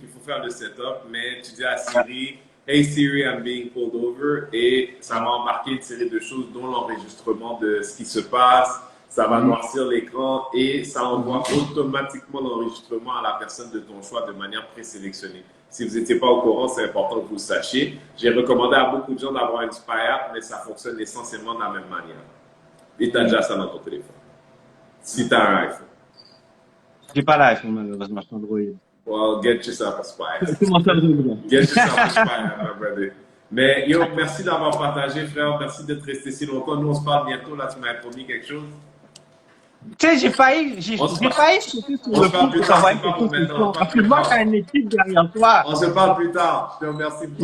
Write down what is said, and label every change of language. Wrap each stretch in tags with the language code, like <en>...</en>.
<fr>Il faut faire le setup, mais tu dis à Siri,</fr> <en>Hey Siri, I'm being pulled over,</en> <fr>et ça va embarquer une série de choses, dont l'enregistrement de ce qui se passe, ça va noircir l'écran et ça envoie automatiquement l'enregistrement à la personne de ton choix de manière présélectionnée. Si vous n'étiez pas au courant, c'est important que vous le sachiez. J'ai recommandé à beaucoup de gens d'avoir une Spy App, mais ça fonctionne essentiellement de la même manière. Et tu as déjà ça dans ton téléphone. Si tu as un iPhone. J'ai pas l'iPhone, malheureusement, c'est Android.</fr> <en>Well, get yourself a Spy App.</en> <fr>Comment ça va?</fr> <en>Get yourself a Spy App, my brother.</en> <fr>Mais yo, merci d'avoir partagé, frère. Merci d'être resté si longtemps. Nous, on se parle bientôt. Là, tu m'as promis quelque chose. Tu sais, j'ai failli sauter sur le coup pour savoir quelque chose. Parce que moi, t'as une équipe derrière toi. On se parle plus tard. Je te remercie beaucoup.</fr>